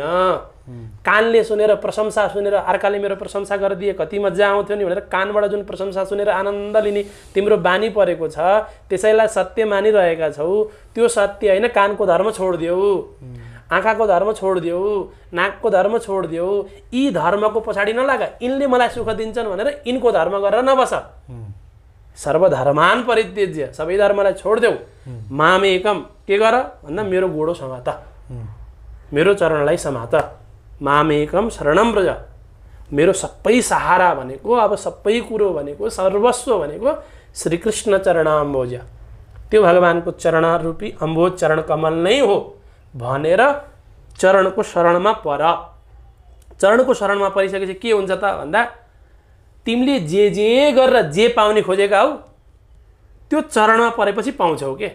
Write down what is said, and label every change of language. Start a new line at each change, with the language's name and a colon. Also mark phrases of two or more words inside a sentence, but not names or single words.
Nepali: कानले सुनेर प्रशंसा सुनेर अर्काले मेरो प्रशंसा गरिदिए कति मजा आउँथ्यो नि भनेर कानबाट जुन प्रशंसा सुनेर आनन्द लिने तिम्रो बानी परेको छ, त्यसैलाई सत्य मानिरहेका छौ। त्यो सत्य होइन। कानको धर्म छोडिदेऊ, आँखाको धर्म छोडिदेऊ, नाकको धर्म छोडिदेऊ। यी धर्मको पछाडि नलाग। यिनले मलाई सुख दिन्छन् भनेर यिनको धर्म गरेर नबस।
Sanskrit: सर्वधर्मान परित्यज्य,
Nepali: सबै धर्मलाई छोडिदेऊ। मामेकम के गर भन्दा मेरो गोडो समात, मेरो चरणलाई समात।
Sanskrit: मामेकम शरणम व्रज।
Nepali: मेरो सबै सहारा भनेको, अब सबै कुरो भनेको, सर्वस्व भनेको श्रीकृष्ण चरणाम्बोज, त्यो भगवानको चरण रूपी अम्बोज चरण कमल नै हो भनेर चरणको शरणमा पर। चरणको शरणमा परिसकेपछि के हुन्छ त भन्दा तिमीले जे गरेर जे पाउने खोजेका हौ त्यो चरणमा परेपछि पाउँछौ के।